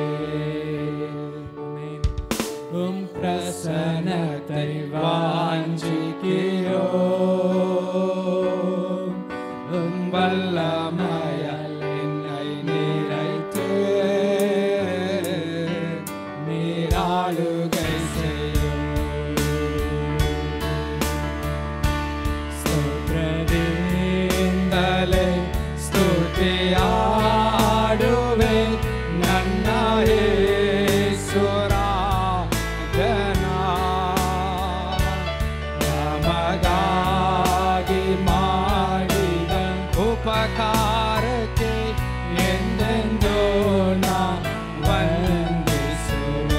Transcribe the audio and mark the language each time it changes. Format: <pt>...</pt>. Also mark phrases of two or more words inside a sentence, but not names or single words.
<ta>ஆமென். உம் பிரசன்னத்தை வாஞ்சிக்கிறோம். உம் வல்லமையால் என்னை நிறைத்து நீராளுகை செய்யும்.</ta> <kn>ಸ್ತೋತ್ರದಿಂದಲೇ ಸ್ತುತಿಯಾಡುವೆ ನನ್ನ ಯೇಸುರಾಜನ. ನಮಗಾಗಿ ಮಾಡಿದ ಉಪಕಾರಕ್ಕೆ ಎಂದೆಂದೂ ನಾ ವಂದಿಸುವೆ.</kn>